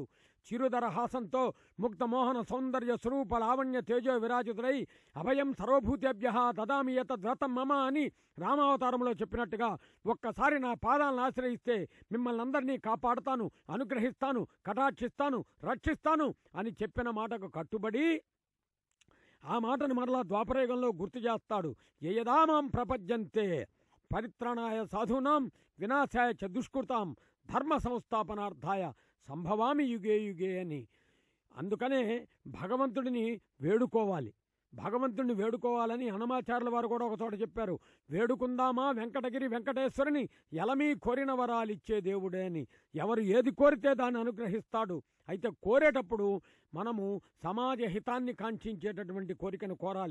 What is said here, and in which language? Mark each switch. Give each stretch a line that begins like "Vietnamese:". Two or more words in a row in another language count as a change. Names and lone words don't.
Telugu: చిరుధర హాసంతో ముక్త మోహన సౌందర్య స్వరూప లావణ్య తేజో విరాజితుడై
Sanskrit: అభయం సర్వభూతేభ్యః దదామి యతద్వ్రతం మమ
Telugu: అని రామావతారంలో చెప్పినట్టుగా ఒక్కసారి నా పాదాలను ఆశ్రయిస్తే మిమ్మల్ని అందరినీ కాపాడుతాను, అనుగ్రహిస్తాను, కటాక్షిస్తాను, రక్షిస్తాను అని చెప్పిన మాటకు కట్టుబడి ఆ మాటను మరలా ద్వాపరయుగంలో గుర్తు చేస్తాడు.
Sanskrit: యయదామాం ప్రపద్యంతే పరిత్రాణాయ సాధూనాం వినాశాయ చ దుష్కృతాం ధర్మ సంస్థాపనార్థాయ సంభవామి యుగే యుగే అని.
Telugu: అందుకనే భగవంతుడిని వేడుకోవాలి. భగవంతుడిని వేడుకోవాలని హనుమాచార్యుల వారు కూడా ఒకచోట చెప్పారు. వేడుకుందామా వెంకటగిరి వెంకటేశ్వరుని ఎలమీ కోరిన వరాలిచ్చే దేవుడే అని. ఎవరు ఏది కోరితే దాన్ని అనుగ్రహిస్తాడు. అయితే కోరేటప్పుడు మనము సమాజ హితాన్ని కాంక్షించేటటువంటి కోరికను కోరాలి.